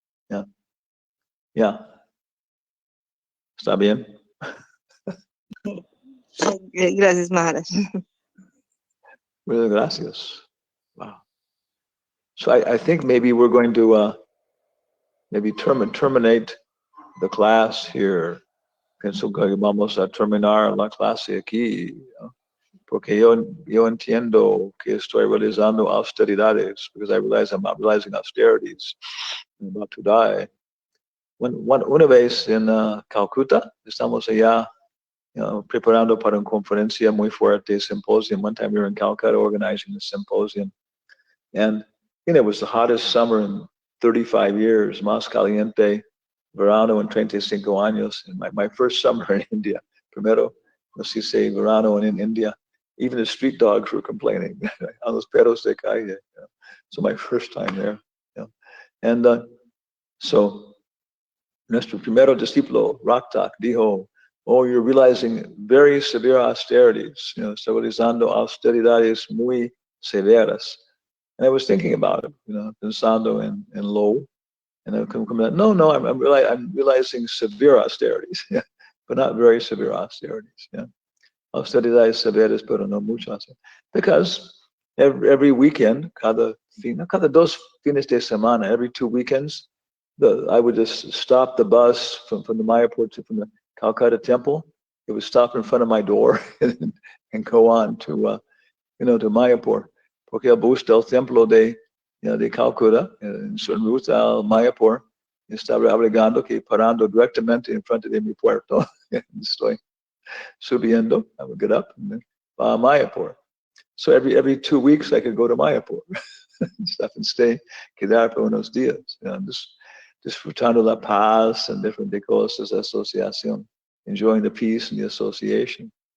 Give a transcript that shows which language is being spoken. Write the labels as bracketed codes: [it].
[en] Yeah. Yeah. [es] ¿Está bien? Gracias, Maharaj. [en] Really, gracias. Wow. So I think maybe we're going to maybe terminate the class here. [es] Pienso que vamos a terminar la clase aquí, ¿no? Porque yo entiendo que estoy realizando austeridades, [en] because I realize I'm not realizing austerities. I'm about to die. [es] Una vez en Calcuta, estamos allá preparando para una conferencia muy fuerte, symposium. [en] One time we were in Calcutta organizing a symposium. And it was the hottest summer in 35 years, [es] más caliente verano en 35 años. [en] And my first summer in India, [es] primero, no sé si verano [en] in India, even the street dogs were complaining on [es] los perros de calle. [en] You know? So my first time there. You know? And so [es] nuestro primero discípulo, [en] Raktak, [es] dijo, [en] oh, you're realizing very severe austerities, [es] está realizando austeridades muy severas. [en] And I was thinking about it, [es] pensando en lo. [en] And I come no, I'm realizing severe austerities, yeah, but not very severe austerities. [es] Yeah, austeridades severas, pero no muchas. [en] Because every weekend, [es] cada dos fines de semana, [en] every 2 weekends, I would just stop the bus from the Mayapur from the Calcutta temple. It would stop in front of my door and go on to to Mayapur. [es] Porque el bus del templo de Calcutta, en su ruta al Mayapur, estaba abrigando que parando directamente en frente de mi puerto. Estoy subiendo. [en] I would get up and then Mayapur. So every 2 weeks I could go to Mayapur and stuff and stay, [es] quedar por unos días. Disfrutando la paz [en] and different [es] cosas de asociación, [en] enjoying the peace and the association.